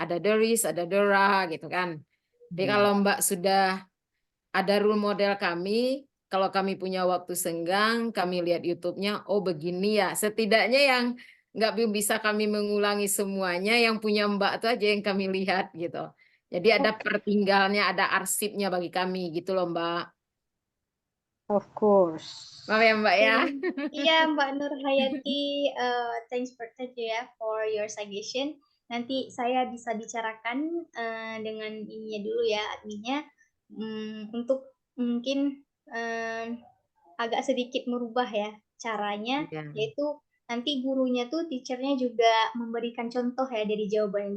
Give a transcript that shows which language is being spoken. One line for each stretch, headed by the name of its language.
Indonesian: Ada there is, ada there are gitu kan. Jadi kalau Mbak sudah ada role model kami, kalau kami punya waktu senggang, kami lihat YouTube-nya, oh begini ya. Setidaknya yang nggak bisa kami mengulangi semuanya, yang punya Mbak itu aja yang kami lihat gitu. Jadi ada pertinggalnya, ada arsipnya bagi kami gitu loh Mbak.
English: Of course.
Indonesian: Maaf ya Mbak ya. Iya
English: Mbak Nur Hayati, thank you ya for your suggestion.
Indonesian: Nanti saya bisa bicarakan dengan ininya dulu ya, adminnya, untuk mungkin agak sedikit merubah ya caranya, yaitu nanti gurunya tuh teachernya juga memberikan contoh ya dari jawabannya.